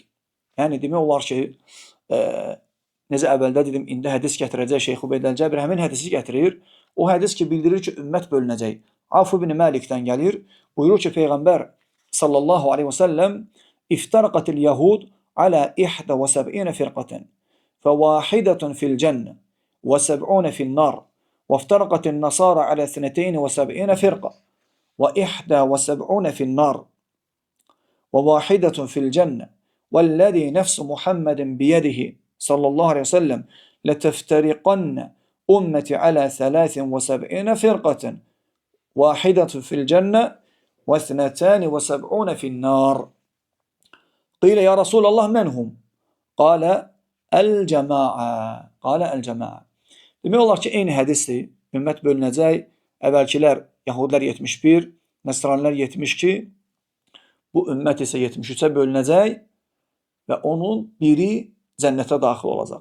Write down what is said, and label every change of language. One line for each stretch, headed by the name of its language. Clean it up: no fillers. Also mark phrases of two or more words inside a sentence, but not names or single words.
Azerbaijani: Yəni demək olar ki, necə əvvəldə dedim, indi hədis gətirəcək Şeyx Ubeyd Əl-Cəbir, həmin hədisi gətirir. O hədis ki, bildirir ki, ümmət bölünəcək. Avf ibn Malikdən gəlir. Buyurur ki, Peyğəmbər
Arabic: صلى الله عليه وسلم افترقت اليهود على 71 فرقة. فواحدة في الجنة وسبعون في النار وافترقت النصارى على 72 فرقة وإحدى وسبعون في النار وواحدة في الجنة والذي نفس محمد بيده صلى الله عليه وسلم لتفترقن أمتي على 73 فرقة واحدة في الجنة و72 في النار. قيل يا رسول الله من هم؟ قال el-cema'a. قال الجماعة.
Azerbaijani: Demək olar ki, eyni hədisdir. Ümmət bölünəcək. Əvvəlkilər Yahudilər 71, Nəsranilər 72, bu ümmət isə 73-ə bölünəcək və onun biri cənnətə daxil olacaq.